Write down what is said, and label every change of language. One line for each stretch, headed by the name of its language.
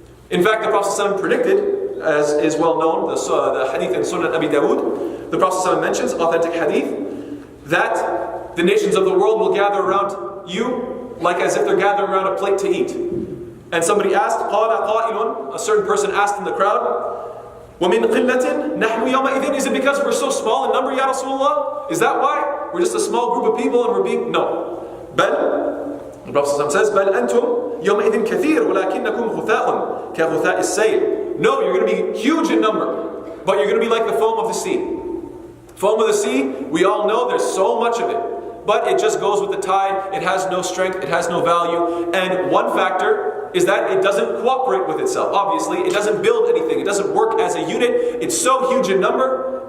English: In fact, the Prophet ﷺ predicted, as is well known, the hadith in Sunan Abi Dawud, the Prophet ﷺ mentions, authentic hadith, that the nations of the world will gather around you like as if they're gathering around a plate to eat. And somebody asked,
Arabic: قَالَ قَائِلٌ,
English: a certain person asked in the crowd,
Arabic: وَمِنْ قِلَّةٍ نَحْنُ يَوْمَئِذٍ,
English: is it because we're so small in number, Ya Rasulullah? Is that why? We're just a small group of people and we're being... No.
Arabic: بل,
English: the Prophet says,
Arabic: بَلْ أَنْتُمْ يَوْمَئِذٍ كَثِيرٌ وَلَكِنَّكُمْ غُثَاءٌ كَغُثَاءِ السَّيْلِ.
English: No, you're going to be huge in number, but you're going to be like the foam of the sea. Foam of the sea, we all know there's so much of it, but it just goes with the tide, it has no strength, it has no value, and one factor is that it doesn't cooperate with itself. Obviously, it doesn't build anything, it doesn't work as a unit, it's so huge in number